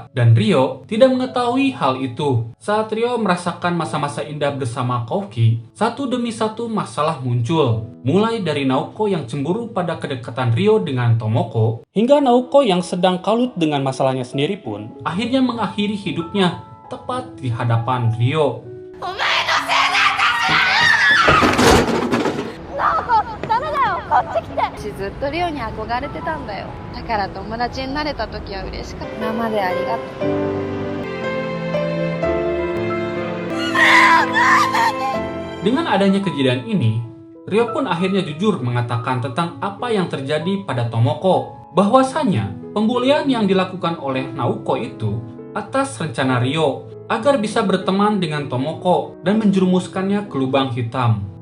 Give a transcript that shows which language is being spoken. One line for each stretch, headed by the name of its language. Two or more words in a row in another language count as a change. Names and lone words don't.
Indonesian: Dan Ryo tidak mengetahui hal itu. Saat Ryo merasakan masa-masa indah bersama Kaoki, satu demi satu masalah muncul. Mulai dari Naoko yang cemburu pada kedekatan Ryo dengan Tomoko, hingga Naoko yang sedang kalut dengan masalahnya sendiri pun akhirnya mengakhiri hidupnya tepat di hadapan Ryo.
Japanese: 私ずっとリオに憧れてたんだよ。だから友達になれた時は嬉しかった。今までありがとう。
Indonesian: Dengan adanya kejadian ini, Ryo pun akhirnya jujur mengatakan tentang apa yang terjadi pada Tomoko. Bahwasanya pembulian yang dilakukan oleh Naoko itu atas rencana Ryo agar bisa berteman dengan Tomoko dan menjerumuskannya ke lubang hitam.